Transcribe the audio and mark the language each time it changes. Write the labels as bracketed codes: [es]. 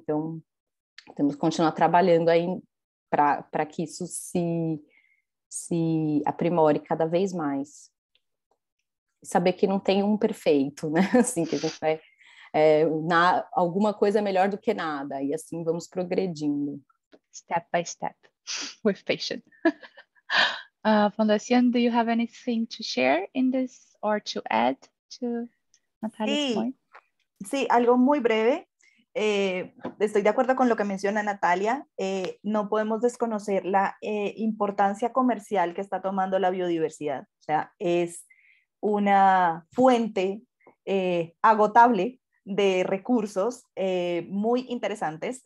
[pt] Então, temos que continuar trabalhando aí para que isso se aprimore cada vez mais. Saber que não tem um perfeito, né? Assim, que a gente vai... alguma coisa é melhor do que nada, e assim vamos progredindo. [en] Step by step, with patience. Fundación, do you have anything to share in this or to add to Natalia's point? [es] Sí, algo muy breve. Estoy de acuerdo con lo que menciona Natalia. No podemos desconocer la importancia comercial que está tomando la biodiversidad. O sea, es una fuente agotable de recursos muy interesantes.